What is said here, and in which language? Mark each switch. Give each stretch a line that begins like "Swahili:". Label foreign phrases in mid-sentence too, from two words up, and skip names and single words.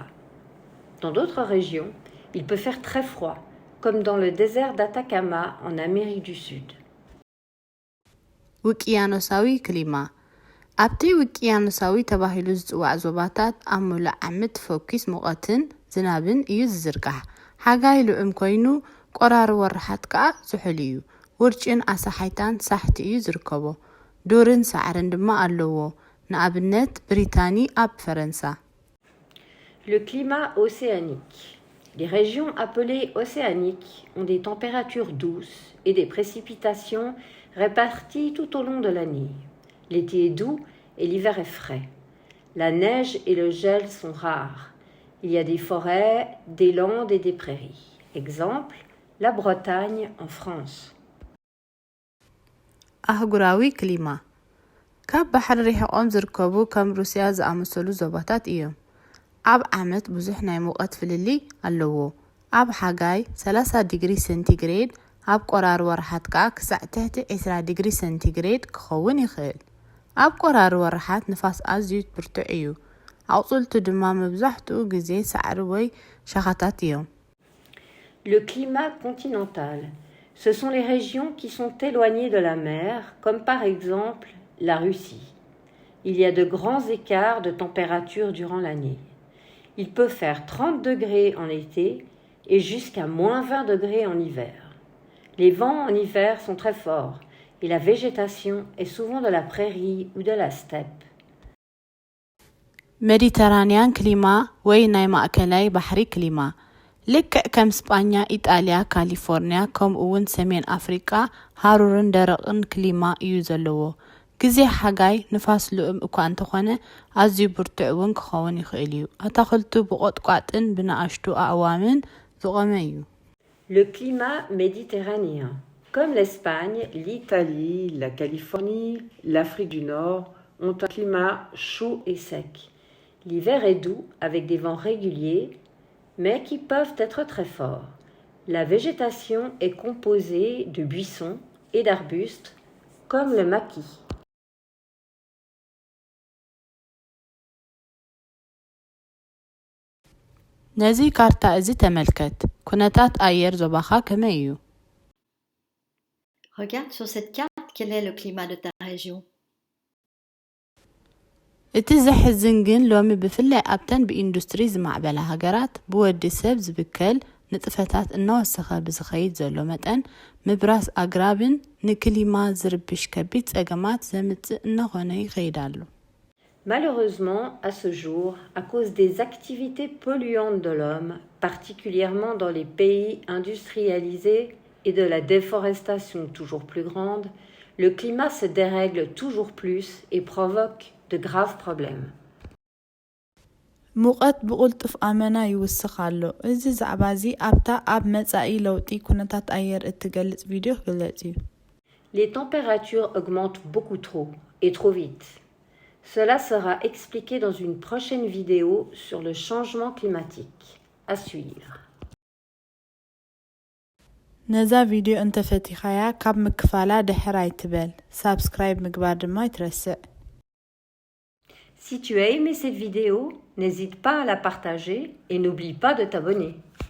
French: Dans d'autres régions, il peut faire très froid, comme dans le désert d'Atacama en Amérique du Sud.
Tigrinya: ውቅያኖሳዊ ክሊማ ኣብቲ ውቅያኖሳዊ ተባሂሉ ዝጽዋዕ ዞባታት ኣብ ሙሉእ ዓመት ፎኪስ ሙቐትን ዝናብን እዩ ዝዝርጋሕ ሓጋይ ልዑም ኮይኑ ቆራሪ ወርሓት ከዓ ዝሑል እዩ ውርጭን ኣሳሓይታን ሳሕቲ እዩ ዝርከቦ ዱርን ሳዕርን ድማ ኣለዎ ንኣብነት ብሪታኒ ኣብ ፈረንሳ
French: Le climat océanique. Les régions appelées océaniques ont des températures douces et des précipitations réparties tout au long de l'année. L'été est doux et l'hiver est frais. La neige et le gel sont rares. Il y a des forêts, des landes et des prairies. Exemple, la Bretagne en France.
Tigrinya: ኣህጉራዊ ክሊማ ካብ ባሕሪ ሪሕቆም ዝርከቡ ከም ሩስያ ዝኣመሰሉ ዞባታት እዮም ኣብ ዓመት ብዙሕ ናይ ሙቐት ፍልሊ ኣለዎ ኣብ ሓጋይ 30 ዲግሪ ሴንቲግሬድ ኣብ ቆራሪ ወርሓት ከዓ ክሳዕ ትሕቲ 20 ዲግሪ ሴንቲግሬድ ክኸውን ይኽእል ኣብ ቆራሪ ወርሓት ንፋስ ኣዝዩ ብርቱዕ እዩ ኣቁፅልቱ ድማ መብዛሕትኡ ግዜ ሳዕሪ ወይ ሸኻታት እዮም
French: Le climat continental. Ce sont les régions qui sont éloignées de la mer, comme par exemple la Russie. Il y a de grands écarts de température durant l'année. Il peut faire 30 degrés en été et jusqu'à moins 20 degrés en hiver. Les vents en hiver sont très forts et la végétation est souvent de la prairie ou de la steppe.
Tigrinya: ሜዲተራንያን ክሊማ ወይ ናይ ማእከላይ ባሕሪ ክሊማ ልክዕ ከም ስጳኛ ኢጣልያ ካሊፎርኒያ ከምኡውን ሰሜን ኣፍሪቃ ሃሩርን ደረቕን ክሊማ እዩ ዘለዎ ግዜ ሓጋይ ንፋስ ልኡም እኳ እንተኾነ ኣዝዩ ብርቱዕ እውን ክኸውን ይኽእል እዩ ኣታኽልቱ ብቆጥቋጥን ብንኣሽቱ ኣእዋምን ዝቖመ እዩ
French: Le climat méditerranéen. Comme l'Espagne, l'Italie, la Californie, l'Afrique du Nord ont un climat chaud et sec. L'hiver est doux avec des vents réguliers, mais qui peuvent être très forts. La végétation est composée de buissons et d'arbustes, comme le maquis.
Tigrinya: ነዚ ካርታ እዚ ተመልከት ኩነታት ኣየር ዞባኻ ከመይ እዩ
French: Regarde sur cette carte quel est le climat de ta région.
Tigrinya: እቲ ዘሕዝን ግን ሎሚ ብፍላይ ኣብተን ብኢንዱስትሪ ዝማዕበላ ሃገራት ብወዲ ሰብ ዝብከል ንጥፈታት እናወሰኸ ብዝኸይድ ዘሎ መጠን ምብራስ ኣግራብን ንክሊማ ዝርብሽ ከቢድ ፀገማት ዘምፅእ እናኾነ ይኸይድ ኣሎ
French: Malheureusement, à ce jour, à cause des activités polluantes de l'homme, particulièrement dans les pays industrialisés et de la déforestation toujours plus grande, le climat se dérègle toujours plus et provoque de graves problèmes.
Tigrinya: ሙቐት ብቁልጡፍ ኣመና ይውስኽ ኣሎ እዚ ዛዕባ እዚ ኣብታ ኣብ መጻኢ ለውጢ ኩነታት ኣየር እትገልጽ ቪድዮ ግለጽ እዩ
French: Les températures augmentent beaucoup trop et trop vite. Cela sera expliqué dans une prochaine vidéo sur le changement climatique. À suivre.
Tigrinya: ነዛ ቪድዮ እንተፈቲኻያ ካብ ምክፋላ ድሕር ኣይትበል ሳብስክራይብ ምግባር ድማ ይትረስዕ
French: Si tu as aimé cette vidéo, n'hésite pas à la partager et n'oublie pas de t'abonner.